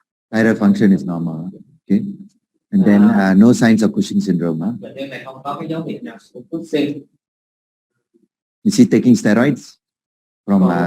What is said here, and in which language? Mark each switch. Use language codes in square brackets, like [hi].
[en] Thyroid function is normal, okay? And then no signs of Cushing syndrome, huh? [vi] bệnh nhân này không có cái dấu hiệu nào của Cushing. [en] Is he taking steroids from